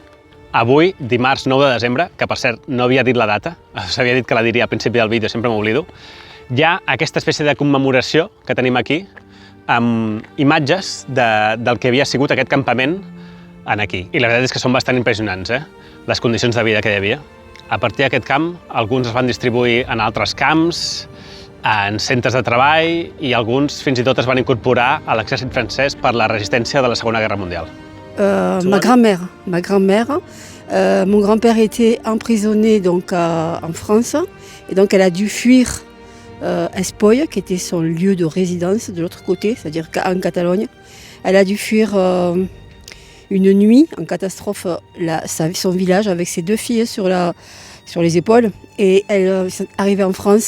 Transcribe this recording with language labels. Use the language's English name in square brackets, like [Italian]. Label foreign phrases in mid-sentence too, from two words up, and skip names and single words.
[Catalan] Avui, dimarts 9 de desembre, que per cert no havia dit la data, s'havia dit que la diria al principi del vídeo, sempre m'oblido, hi ha aquesta espècie de commemoració que tenim aquí, amb imatges del que havia sigut aquest campament aquí. I la veritat és que són bastant impressionants, les condicions de vida que hi havia. A partir d'aquest camp, alguns es van distribuir en altres camps, en centres de treball i alguns fins i tot es van incorporar a l'exèrcit francès per la resistència de la Segona Guerra Mundial. [French] Ma grand-mère. Mon grand-père était emprisonné donc, en France et donc elle a dû fuir Espolla, qui était son lieu de résidence de l'autre côté, c'est-à-dire en Catalogne. Elle a dû fuir une nuit en catastrophe son village avec ses 2 filles sur les épaules et elle est arrivée en France.